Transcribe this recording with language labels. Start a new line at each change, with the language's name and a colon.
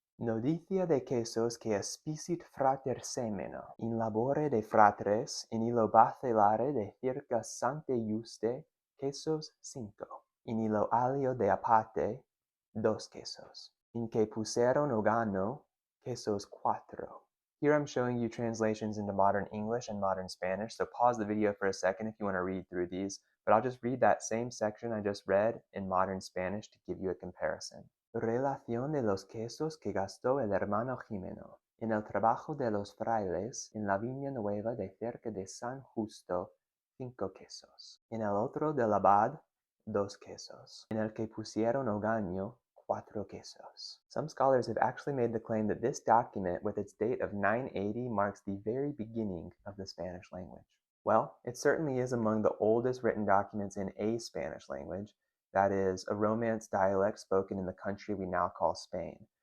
Old Spanish: Nodicia de kesos que aspicit frater semeno, in labore de fratres, in illo bacellare de circa sante juste, kesos 5, in illo alio de apate, 2 kesos, in que puseron ogano, kesos 4.
English: Here I'm showing you translations into modern English and modern Spanish, so pause the video for a second if you want to read through these, but I'll just read that same section I just read in modern Spanish to give you a comparison.
Spanish: Relación de los quesos que gastó el hermano Jimeno en el trabajo de los frailes en la viña nueva de cerca de San Justo, 5 quesos. En el otro del abad, 2 quesos. En el que pusieron ogaño, 4 quesos.
English: Some scholars have actually made the claim that this document, with its date of 980, marks the very beginning of the Spanish language. Well, it certainly is among the oldest written documents in a Spanish language, that is, a Romance dialect spoken in the country we now call Spain.